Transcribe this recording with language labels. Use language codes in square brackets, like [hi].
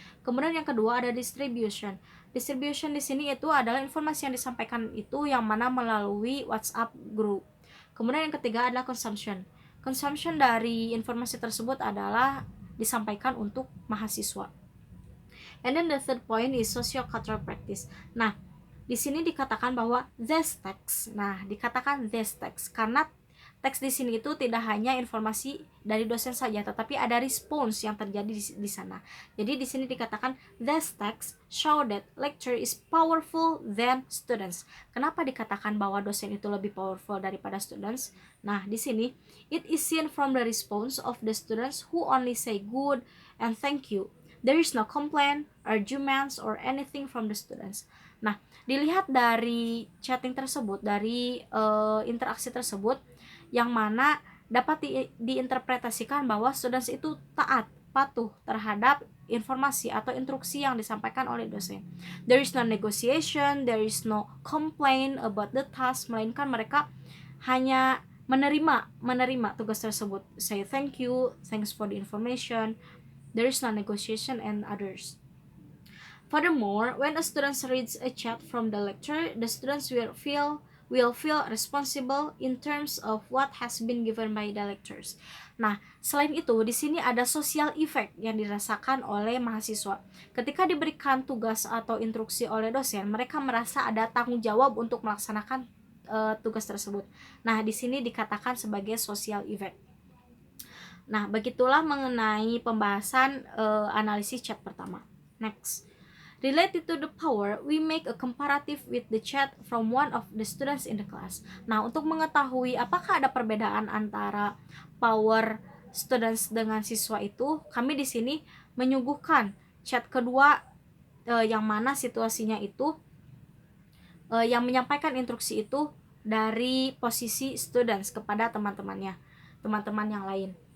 [id] Kemudian yang kedua ada distribution. Distribution di sini itu adalah informasi yang disampaikan itu yang mana melalui WhatsApp group. Kemudian yang ketiga adalah consumption. Consumption dari informasi tersebut adalah disampaikan untuk mahasiswa. [en] And then the third point is socio-cultural practice. [id] Nah, di sini dikatakan bahwa [en] this text. [id] Nah, dikatakan [en] this text [id] karena teks di sini itu tidak hanya informasi dari dosen saja, tetapi ada respons yang terjadi di sana. Jadi di sini dikatakan [en] this text show that lecture is powerful than students. [id] Kenapa dikatakan bahwa dosen itu lebih powerful daripada students? Nah, di sini [en] it is seen from the response of the students who only say good and thank you. There is no complaint, arguments, or anything from the students. [id] Nah, dilihat dari chatting tersebut, dari interaksi tersebut, yang mana dapat diinterpretasikan bahwa students itu taat, patuh terhadap informasi atau instruksi yang disampaikan oleh dosen. [en] There is no negotiation, there is no complaint about the task, [id] melainkan mereka hanya menerima tugas tersebut. [en] Say thank you, thanks for the information. There is no negotiation and others. Furthermore, when a student reads a chat from the lecture, the students will feel responsible in terms of what has been given by the lectures. [id] Nah, selain itu, di sini ada social effect yang dirasakan oleh mahasiswa. Ketika diberikan tugas atau instruksi oleh dosen, mereka merasa ada tanggung jawab untuk melaksanakan tugas tersebut. Nah, di sini dikatakan sebagai social effect. Nah, begitulah mengenai pembahasan analisis chat pertama. Next. [en] Related to the power, we make a comparative with the chat from one of the students in the class. [id] Nah, untuk mengetahui apakah ada perbedaan antara power students dengan siswa itu, kami di sini menyuguhkan chat kedua yang mana situasinya itu yang menyampaikan instruksi itu dari posisi students kepada teman-teman yang lain.